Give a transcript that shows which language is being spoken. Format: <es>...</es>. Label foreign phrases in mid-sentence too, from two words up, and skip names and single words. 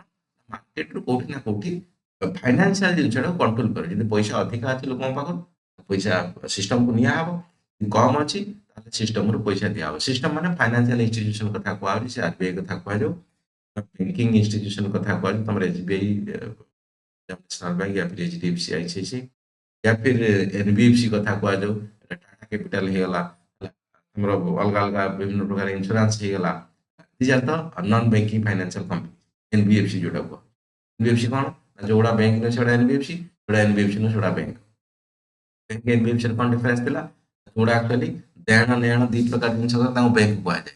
<or>ମାର୍କେଟରୁ କୋଉଠି ନା କୋଉଠି ଫାଇନାନ୍ସିଆଲ ଜିନିଷଟାକୁ କଣ୍ଟ୍ରୋଲ କରେ। ଯଦି ପଇସା ଅଧିକା ଅଛି ଲୋକଙ୍କ ପାଖରେ ପଇସା ସିଷ୍ଟମକୁ ନିଆହବ, କମ ଅଛି ତାହେଲେ ସିଷ୍ଟମରୁ ପଇସା ଦିଆହବ। ସିଷ୍ଟମ ମାନେ</or> <en>financial institution</en> <or>କଥା କୁହାଯାଉଛି, ସେ ଆରବିଆଇ କଥା କୁହାଯାଉ,</or> <en>banking institution</en> <or>କଥା କୁହାଯାଉ, ତମର ଏସବିଆଇ,</or> <en>National Bank</en> <hi>या फिर</hi> <or>एचडीएफसी आईसीआईसी</or> <hi>या फिर</hi> <or>एनबीएफसी କଥା କୁହାଯାଉ, ଟାଟା କ୍ୟାପିଟାଲ ହେଇଗଲା ହେଲା, ଆମର ଅଲଗା ଅଲଗା ବିଭିନ୍ନ ପ୍ରକାର ଇନ୍ସୁରାନ୍ସ ହେଇଗଲା।</or> <en>These are the non banking financial company.</en> <or>ଏନବିଏଫସି ଯୋଉଟା କୁହ, ଏନବିଏଫସି କଣ ନା ଯୋଉଗୁଡ଼ା ବ୍ୟାଙ୍କ ନୁହେଁ ସେଗୁଡ଼ା ଏନବିଏଫସି, ଯୋଉଟା ଏନବିଏଫସି ନୁହେଁ ସେଗୁଡ଼ା ବ୍ୟାଙ୍କ। ବ୍ୟାଙ୍କ ଏନବିଏଫସିରେ କଣ ଡିଫରେନ୍ସ ଥିଲା? ଯୋଉଟା ଆକ୍ଚୁଆଲି ଦେଣ ନେଣ ଦି ପ୍ରକାର ଜିନିଷ ତାଙ୍କୁ ବ୍ୟାଙ୍କ କୁହାଯାଏ।</or>